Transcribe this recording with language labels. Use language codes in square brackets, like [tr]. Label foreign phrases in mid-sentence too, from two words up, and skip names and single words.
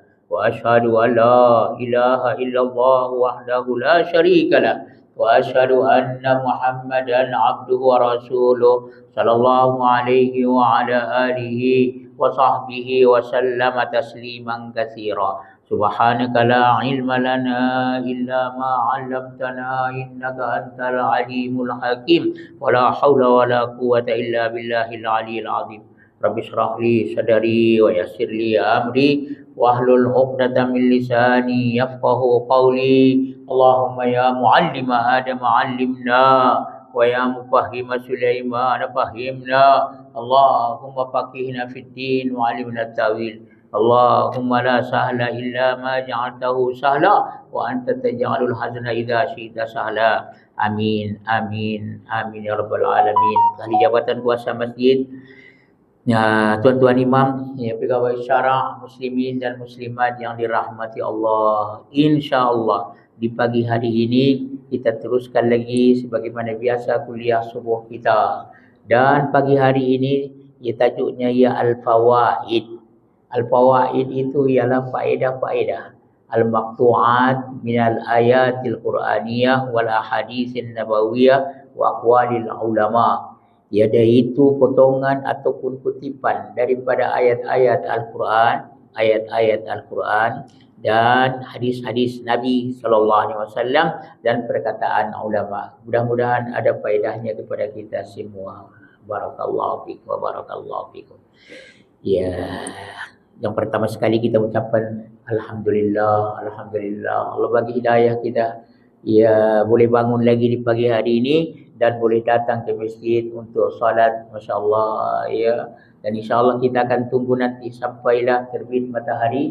[ar] وأشهد أن لا إله إلا الله وحده لا شريك له وأشهد أن محمدا عبده ورسوله صلى الله عليه وعلى آله وصحبه وسلم تسليما كثيرا. سبحانك لا علم لنا إلا ما علمتنا إنك أنت العليم الحكيم ولا حول ولا قوة إلا بالله العلي العظيم. رب اشرح لي صدري ويسر لي أمري واحلل عقدة من لساني يفقه قولي. اللهم يا معلم آدم علمنا ويا مفهم سليمان فهمنا. اللهم فقهنا في الدين وعلمنا التأويل. اللهم لا سهل إلا ما جعلته سهلا وأنت تجعل الحزن إذا شئت سهلا. آمين آمين آمين يا رب العالمين. [ms] Ahli jabatan kuasa masjid, ya, tuan-tuan imam, ya, pegawai syara, muslimin dan muslimat yang dirahmati Allah. Insya-Allah di pagi hari ini kita teruskan lagi sebagaimana biasa kuliah subuh kita. Dan pagi hari ini ya, tajuknya ya Al-Fawaid. Al-Fawaid itu ialah faedah-faedah [ar] المقطوعات من الآيات القرآنية والأحاديث النبوية وأقوال العلماء. [ms] Iaitu potongan ataupun kutipan daripada ayat-ayat Al-Quran, ayat-ayat Al-Quran dan hadis-hadis Nabi [ar] صلى الله عليه وسلم [ms] dan perkataan ulama. Mudah-mudahan ada faedahnya kepada kita semua. [ar] بارك الله فيكم وبارك الله فيكم. [ms] Ya, yang pertama sekali kita ucapkan alhamdulillah, alhamdulillah. Allah bagi hidayah kita, ya, boleh bangun lagi di pagi hari ini dan boleh datang ke masjid untuk salat, masya-Allah, ya. Dan insya-Allah kita akan tunggu nanti sampailah terbit matahari.